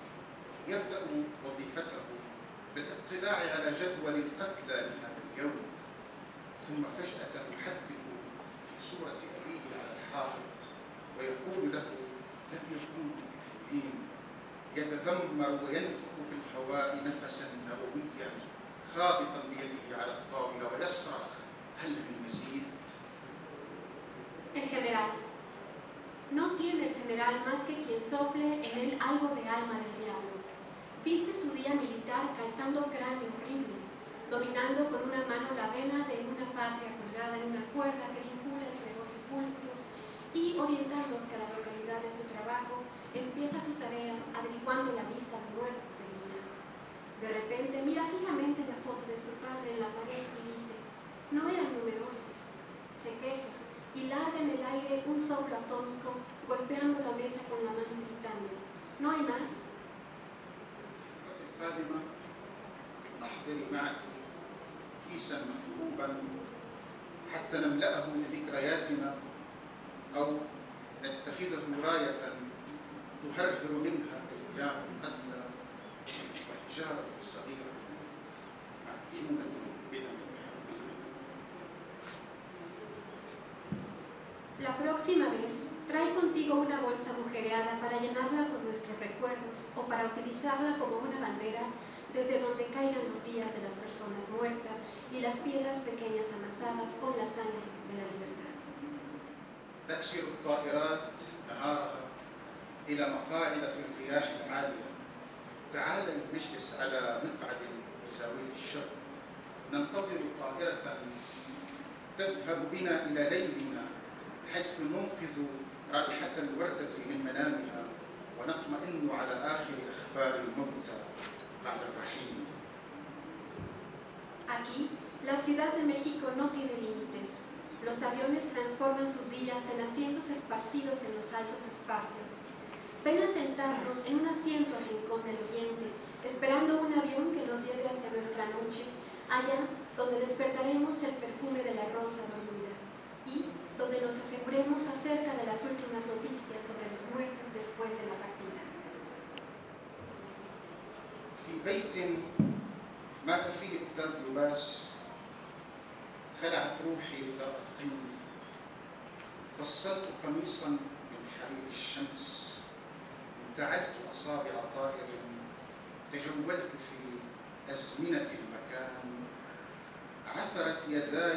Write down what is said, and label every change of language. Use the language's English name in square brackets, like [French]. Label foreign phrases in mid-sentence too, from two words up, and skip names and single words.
[Arabic] يبدأ وظيفته بالاطلاع على جدول القتلى لهذا اليوم، ثم فجأة يحدد في صورة أبيه على الحائط ويقول له: لم يكونوا كثيرين. يتذمر وينفخ في الهواء نفسا ذرويا خابطا بيده على الطاولة ويصرخ: هل من مزيد؟ [Spanish] El general. No tiene el general más que quien sople en él algo de alma del diablo. Viste su día militar calzando cráneo horrible, dominando con una mano la vena de una patria colgada en una cuerda que vincula entre dos sepulcros y, orientándose a la localidad de su trabajo, empieza su tarea averiguando la lista de muertos de Lina. De repente mira fijamente la foto de su padre en la pared y dice: no eran numerosos. Se queja y larga en el aire un soplo atómico, golpeando la mesa con la mano gritando: ¿no hay más? [Arabic] القادمة أحضري معك كيسا مثقوبا حتى نملأه بذكرياتنا أو نتخذه راية تهرهر منها أيام القتلى وحجارة صغيرة معجونة بدم. [Spanish] La próxima vez, trae contigo una bolsa agujereada para llenarla con nuestros recuerdos o para utilizarla como una bandera desde donde caigan los días de las personas muertas y las piedras pequeñas amasadas con la sangre de la libertad. [Arabic] تأسر الطائرات نهارها إلى مقاعد في الرياح العالية. تعال نجلس على مقعد بزاوية الشرق، ننتظر طائرة تذهب بنا إلى ليلنا، حيث ننقذ رائحة الوردة من منامها ونطمئن على آخر أخبار الموتى بعد الرحيل. [Spanish] Aquí, la Ciudad de México no tiene límites. Los aviones transforman sus días en asientos esparcidos en los altos espacios. Ven a sentarnos en un asiento al rincón del oriente, esperando un avión que nos lleve hacia nuestra noche, allá donde despertaremos el perfume de la rosa dormida y donde nos aseguremos acerca de las últimas noticias sobre los muertos después de la partida. [Arabic] في بيت مات فيه أولاد لباس خلعت روحي لأطيب، فصلت قميصا من حرير الشمس، انتعلت أصابع طائر، تجولت في أزمنة المكان، عثرت يداي